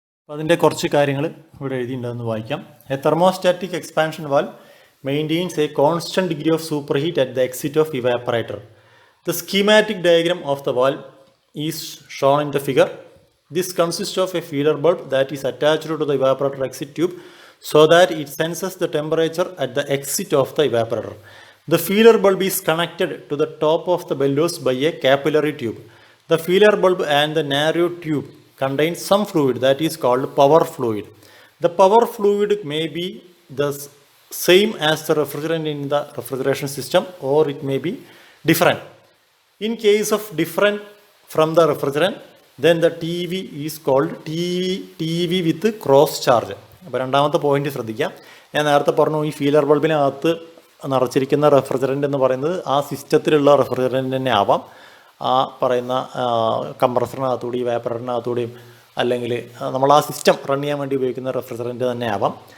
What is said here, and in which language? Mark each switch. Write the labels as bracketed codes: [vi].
[ml] അതിൻ്റെ കുറച്ച് കാര്യങ്ങൾ ഇവിടെ എഴുതിയിട്ടുണ്ടെന്ന് വായിക്കാം. [en] A thermostatic expansion valve maintains a constant degree of super heat at the exit of evaporator. The schematic diagram of the valve is shown in the figure. This consists of a feeder bulb that is attached to the evaporator exit tube so that it senses the temperature at the exit of the evaporator. The feeder bulb is connected to the top of the bellows by a capillary tube. The feeder bulb and the narrow tube contain some fluid that is called power fluid. The power fluid may be the same as the refrigerant in the refrigeration system, or it may be different. In case of different from the refrigerant, then the TV is called TV with cross charge. [ml] അപ്പോൾ രണ്ടാമത്തെ point ശ്രദ്ധിക്കുക. ഞാൻ നേരത്തെ പറഞ്ഞു ഈ feeler ബൾബിനകത്ത് നിറച്ചിരിക്കുന്ന refrigerant എന്ന് പറയുന്നത് ആ സിസ്റ്റത്തിലുള്ള റെഫ്രിജറൻ്റ് തന്നെ ആവാം. ആ പറയുന്ന കംപ്രസറിനകത്തൂടെയും വേപ്പറിനകത്തൂടെയും അല്ലെങ്കിൽ നമ്മൾ ആ സിസ്റ്റം റൺ ചെയ്യാൻ വേണ്ടി ഉപയോഗിക്കുന്ന റെഫ്രിജറൻ്റ് തന്നെ ആവാം.